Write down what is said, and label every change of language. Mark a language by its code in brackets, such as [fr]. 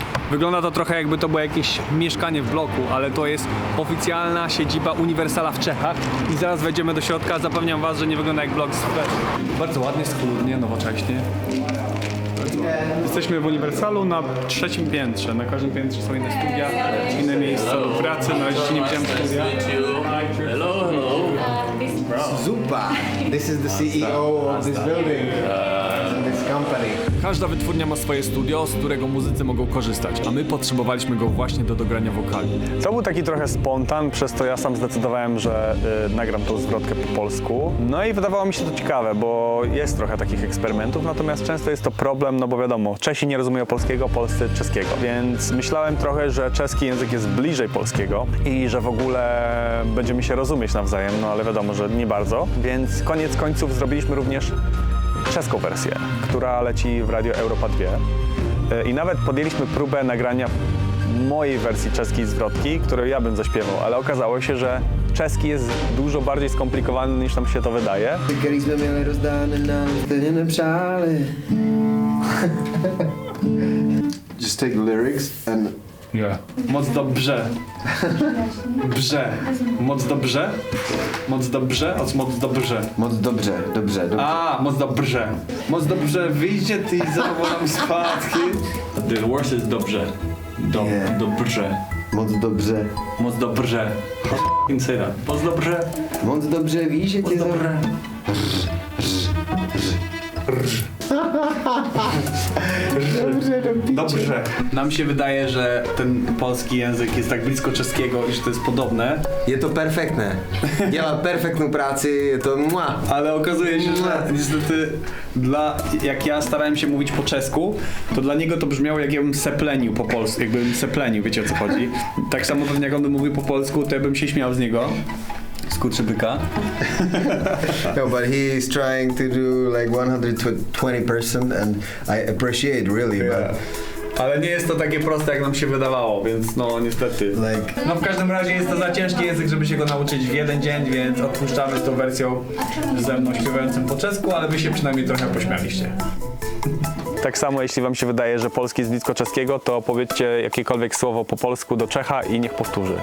[pl] Wygląda to trochę jakby to było jakieś mieszkanie w bloku, ale to jest oficjalna siedziba Universala w Czechach i zaraz wejdziemy do środka, zapewniam was, że nie wygląda jak blok z Bardzo ładnie, schludnie, nowocześnie. Jesteśmy w Uniwersalu na 3. piętrze. Na każdym piętrze są inne studia, inne miejsca do pracy. Na razie jeszcze nie widziałem studia. Zupa. [en] This is the CEO of this building, this company. [pl] Każda wytwórnia ma swoje studio, z którego muzycy mogą korzystać, a my potrzebowaliśmy go właśnie do dogrania wokali. To był taki trochę spontan, przez to ja sam zdecydowałem, że nagram tą zwrotkę po polsku. No i wydawało mi się to ciekawe, bo jest trochę takich eksperymentów, natomiast często jest to problem, no bo wiadomo, Czesi nie rozumieją polskiego, polscy czeskiego, więc myślałem trochę, że czeski język jest bliżej polskiego i że w ogóle będziemy się rozumieć nawzajem, no ale wiadomo, że nie bardzo, więc koniec końców zrobiliśmy również czeską wersję, która leci w Radio Europa 2 i nawet podjęliśmy próbę nagrania mojej wersji czeskiej zwrotki, którą ja bym zaśpiewał, ale okazało się, że czeski jest dużo bardziej skomplikowany niż nam się to wydaje. [cs] Který jsme měli rozdány, nám stejně nepřáli. [en] Just take the lyrics and [pl] Yeah. Moc dobrze. Brze. Moc dobrze? Moc dobrze? Od moc dobrze. [cs] moc dobře. [pl] A, moc dobrze. Moc dobrze wyjdzie ty i zawołam spadki. [en] The worst is dobrze. Yeah. [pl] Dobrze. [cs] Moc dobře. [pl] Moc dobrze. [en] F***ing say that. [pl] Moc dobrze. [cs] Moc dobře víš, že tě [pl] Dobrze. Dobrze. Nam się wydaje, że ten polski język jest tak blisko czeskiego i że to jest podobne. [cs] Je to perfektné. Dělá perfektnou práci, je to mua. [pl] Ale okazuje się, że niestety jak ja starałem się mówić po czesku, to dla niego to brzmiało jak ja bym seplenił po polsku, jakbym seplenił, wiecie o co chodzi. Tak samo pewnie jak on by mówił po polsku, to ja bym się śmiał z niego. skurczybyka. [en] No, but he's trying to do like 120% and I appreciate really, but [pl] Ale nie jest to takie proste, jak nam się wydawało, więc no niestety. No w każdym razie jest to za ciężki język, żeby się go nauczyć w jeden dzień, więc odpuszczamy z tą wersją ze mną śpiewającym po czesku, ale wy się przynajmniej trochę pośmialiście. Tak samo jeśli wam się wydaje, że polski jest blisko czeskiego, to powiedzcie jakiekolwiek słowo po polsku do Czecha i niech powtórzy.